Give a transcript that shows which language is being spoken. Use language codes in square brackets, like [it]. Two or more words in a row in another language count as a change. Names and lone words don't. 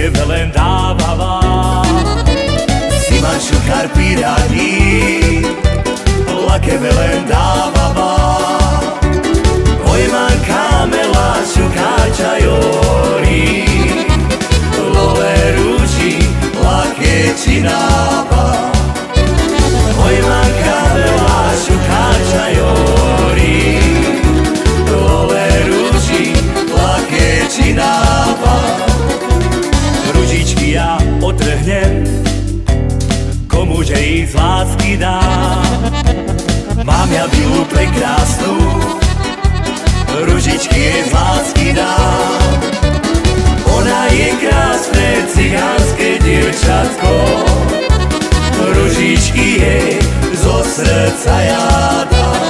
[rom] len dáva. Zima šukárpi radí, lake len dáva. Ojma kamela šukáča jori, lole rúži, lake čináva. Ojma kamela šukáča jori, lole rúži, lake čináva. [sk] Ružičky ja otrhnem, komuže ich z lásky dám. Mám ja bilu prekrásnu, ružičky jej z lásky dám. Ona je krásne cigánske dievčatko, ružičky jej zo srdca ja dám.